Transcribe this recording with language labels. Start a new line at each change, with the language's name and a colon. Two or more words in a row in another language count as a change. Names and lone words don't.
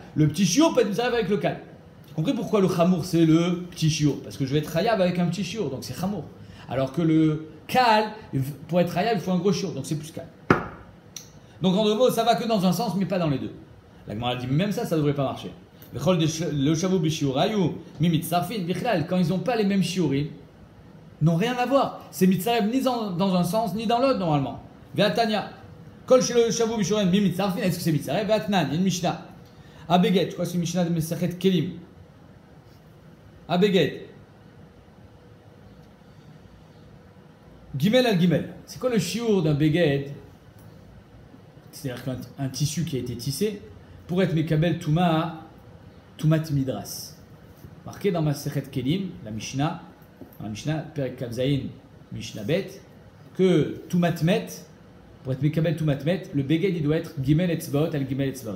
French: Le petit chiour peut être mitzaref avec le kal. Vous comprenez pourquoi le chamour, c'est le petit chiour? Parce que je vais être chayav avec un petit chiour, donc c'est chamour. Alors que le kal, pour être chayav, il faut un gros chiour, donc c'est plus kal. Donc en deux mots, ça va que dans un sens, mais pas dans les deux. La Gemara dit, même ça ne devrait pas marcher.
Hebrew: לא שוו בשיעוריו, מי מצטרפין,
French: bichlal, quand ils n'ont pas les mêmes shiurim, n'ont rien à voir. C'est mitzaref ni dans un sens, ni dans l'autre, normalement.
Hebrew: ותניא. כל לא שוו בשיעוריו, מי מצטרפין,
French: est-ce que c'est mitzaref? Ve'atnan, il y a une mishnah. Abeget, je crois que c'est une mishnah de Mesachet Kelim.
Hebrew: הבגד. גימל על גימל.
French: C'est quoi le shiur d'un beged? C'est-à-dire qu'un tissu qui a été tissé pour être
Hebrew: מקבל טומאת מדרס.
French: Marqué dans Masechet Kelim, la Mishnah, Perek Kavzaïn, Mishnah Bet, que tumat met, pour être
Hebrew: מקבל טומאת מת,
French: le beged il doit être
Hebrew: גימל אצבעות על גימל אצבעות.